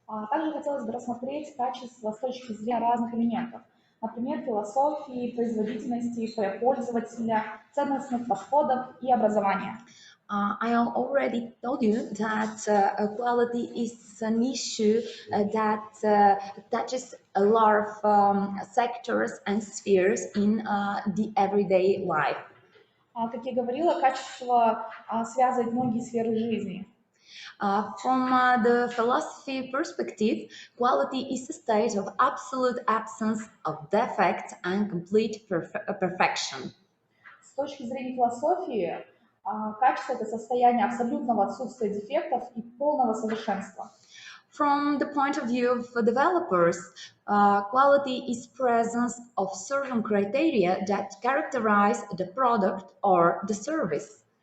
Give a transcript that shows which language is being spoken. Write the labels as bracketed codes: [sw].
[ru] Также хотелось бы рассмотреть качество с точки зрения разных элементов. Например, философии, производительности, пользователя, ценностных подходов и образования. [en] I already told you that quality is an issue that touches a lot of sectors and spheres in the everyday life. [ru] Как я говорила, качество связывает многие сферы жизни. [en] From the philosophy perspective, quality is a state of absolute absence of defect and complete perfection. [ru] С точки зрения философии, качество – это состояние абсолютного отсутствия дефектов и полного совершенства. [en] From the point of view of developers, quality is presence of certain criteria that characterize the product or the service.